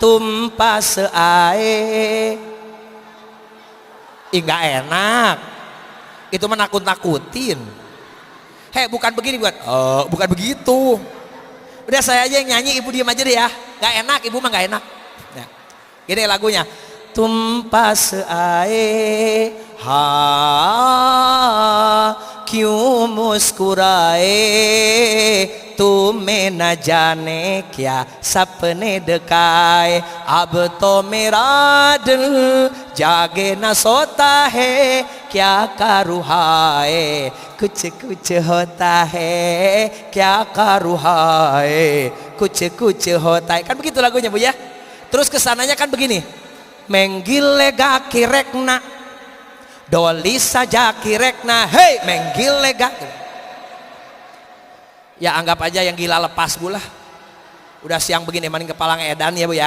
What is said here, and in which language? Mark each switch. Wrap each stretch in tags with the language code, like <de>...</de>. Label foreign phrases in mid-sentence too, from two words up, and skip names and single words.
<id>Tumpas ae. Nggak enak. Itu menakut-nakutin. Bukan begini bukan. Bukan begitu. Udah saya aja yang nyanyi, ibu diam aja deh ya. Nggak enak, ibu mah nggak enak. Ya. Gini lagunya.</id> <hi>Tumpas ae ha क्यों मुस्कुराए तुम्हें न जाने क्या सपने दिखाए अब तो मेरा दिल जागे न सोता है क्या करूँ हाय कुछ कुछ होता है क्या करूँ हाय कुछ कुछ होता है</hi> <id>kan begitu lagunya Bu ya. Terus kesananya kan begini, menggilega kirekna doli saja kirekna, hei menggilega. Ya anggap aja yang gila lepas Bu lah. Udah siang begini maning kepala ngedan ya Bu ya.</id>